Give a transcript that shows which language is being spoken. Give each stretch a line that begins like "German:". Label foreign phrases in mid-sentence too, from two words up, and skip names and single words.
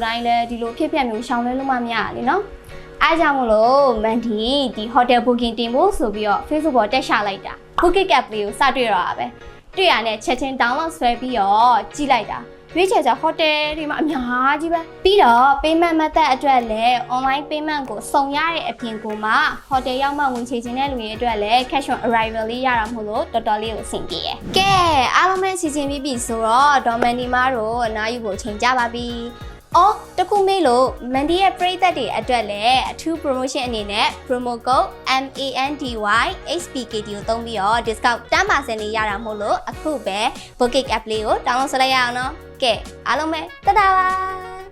Burmese: တိုင်းလည်းဒီလိုဖြစ်ပြန်မျိုးရှောင်လဲလို့မှမရလေနော်အားကြောင့်မလို့မန်ဒီဒီ
English: hotel booking
Burmese: တင်ဖို့ဆိုပြီးတော့ Facebook ပေါ်တက်ချလိုက်တာ
English: booking app
Burmese: လေးကိုစ တွေ့ရတာပဲတွေ့ရတဲ့ချက်ချင်း download ဆွဲပြီးတော့ကြည့်လိုက်တာရွေးချယ်ကြ hotel တွေမှာအများကြီးပဲပြီးတော့
English: payment method
Burmese: အတွက် လည်း
English: online payment
Burmese: ကိုစုံရတဲ့အပြင်ကိုမှ hotel ရောက်မှဝင်ချေခြင်းတဲ့လူတွေအတွက်လည်း
English: cash on arrival
Burmese: လေးရတာမို့လို့တော်တော်လေးကိုအဆင်ပြေတယ်။ကဲအားလုံးပဲစီစဉ်ပြီးပြီဆိုတော့ဒေါ်မန်ဒီမားတို့အနားယူဖို့ချိန်ကြပါပြီ။အော်တခုမေးလို့မန်ဒီရဲ့ပရိသတ်တွေအတွက်လည်းအထူး promotion အနေနဲ့
English: promo code
Burmese: MANDYHPKT ကိုသုံးပြီးတော့ discount 10% လေးရတာမို့လို့အခုပဲ
English: booking app
Burmese: လေးကို download လုပ်လိုက်ရအောင်နော်။ကဲအားလုံးပဲတဒါပါ